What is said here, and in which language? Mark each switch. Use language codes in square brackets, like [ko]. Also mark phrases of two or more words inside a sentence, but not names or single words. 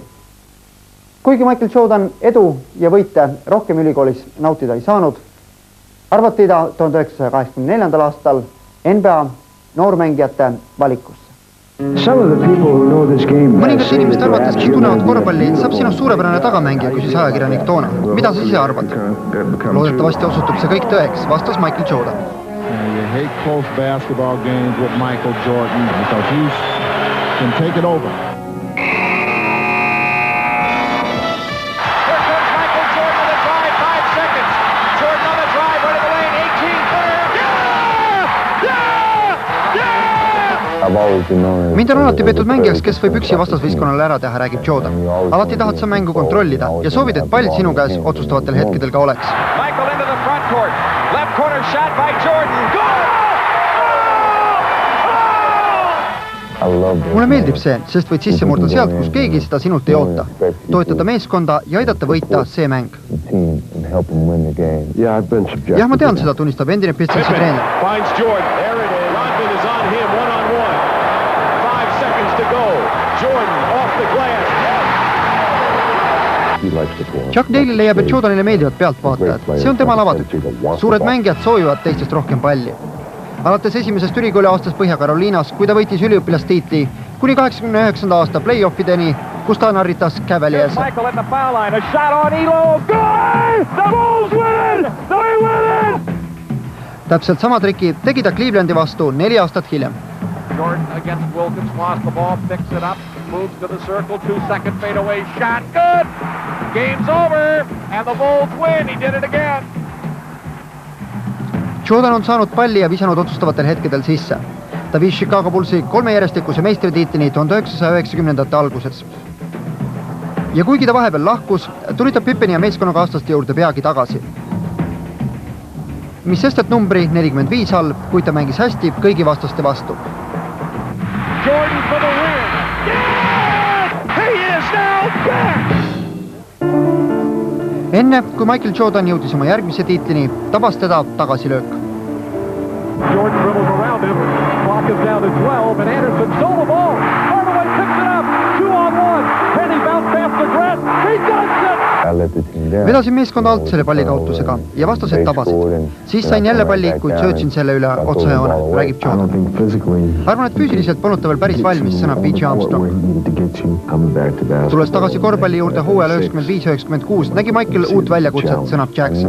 [et] Kuigi Michael Jordan edu ja võite rohkem ülikoolis nautida ei saanud, arvati ta 1984. aastal NBA noormängijate valikusse. Mõningad inimesed arvates, kes tunnevad korvpalli, saab sinust suurepärane tagamängija, kui siis ajakirjanik toona. Mida sa ise arvad? Loodetavasti osutub see kõik tõeks, vastas Michael Jordan. [en] You hate close basketball games with Michael Jordan because he can take it over. Here comes Michael Jordan on the drive, 5 seconds. Jordan on the drive, right of the lane, 18 [et] Mind on alati peetud mängijaks, kes võib üksi vastasvõistkonnale ära teha, räägib Jordan. Alati tahad sa mängu kontrollida ja soovid, et pall sinu käes otsustavatel hetkedel ka oleks. [en] Michael into the front court. Left corner shot by Jordan. Goal! [et] mulle meeldib see, sest võid sisse murda sealt, kus keegi seda sinult ei oota. Toetada meeskonda ja aidata võita see mäng. Jah, ma tean seda, tunnistab endine Pistolsi treener. [en] Finds Jordan. There it is. Rodman is on him, one-on-one. 5 seconds to go. Jordan off the glass. [et] Chuck Daly leiab, et Jordanile meeldivad pealtvaatajad. See on tema lavatükk. Suured mängijad soovivad teistest rohkem palli. Alates esimesest ülikooli aastas Põhja-Karoliinas, kui ta võitis üliõpilastiitli, kuni 89. aasta play-offideni, kus ta narritas Cavaliers. [en] Michael at the foul line. A shot on Elo. Good! The Bulls win it! They win it! [et] Täpselt sama triki tegi ta Clevelandi vastu 4 aastat hiljem. [en] Jordan against Wilkins, lost the ball, picks it up, moves to the circle, 2-second fadeaway shot, good! Game's over, and the Bulls win, he did it again! [et] Jordan on saanud palli ja visanud otsustavatel hetkedel sisse. Ta viis Chicago Bullsi 3 järjestikuse meistritiitlini 1990. alguses. Ja kuigi ta vahepeal lahkus, tuli ta Pippeni ja meeskonnakaaslaste juurde peagi tagasi. Mis sest, et numbri 45 all, kuid ta mängis hästi kõigi vastaste vastu. [en] Jordan for the win! Yes! He is now back! [et] Enne, kui Michael Jordan jõudis oma järgmise tiitlini, tabas teda tagasilöök. [en] Jordan dribbles around him, clock is down to 12, and Anderson stole the ball. Hardaway picks it up, 2-on-1. Penny bounce pass to Grant, he does it! [et] Vedasin meeskonda alt selle pallikaotusega ja vastased tabasid. Siis sain jälle palli, kuid söötsin selle üle otsajoone, räägib Jordan. Arvan, et füüsiliselt polnud ta veel päris valmis, sõnab B.J. Armstrong. Tulles tagasi korvpalli juurde hooajal 95-96, nägi Michael uut väljakutset, sõnab Jackson.